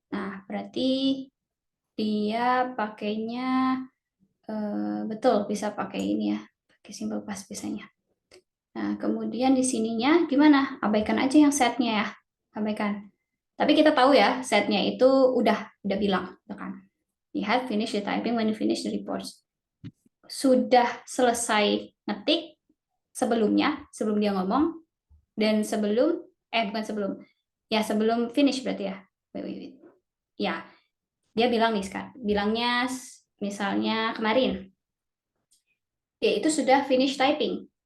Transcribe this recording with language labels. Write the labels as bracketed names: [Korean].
[Indonesian] Nah, berarti dia pakainya betul bisa pakai ini ya, pakai simple past biasanya. Nah, kemudian di sininya gimana? Abaikan aja yang setnya ya, abaikan. Tapi kita tahu ya, setnya itu udah bilang, gitu kan. [English] You have finished the typing when you finish the reports. [Indonesian] Sudah selesai ngetik sebelumnya, sebelum dia ngomong, dan bukan sebelum, ya sebelum finish berarti ya. Wait. Ya, dia bilang nih sekarang, bilangnya misalnya kemarin, ya itu sudah [English] finish typing.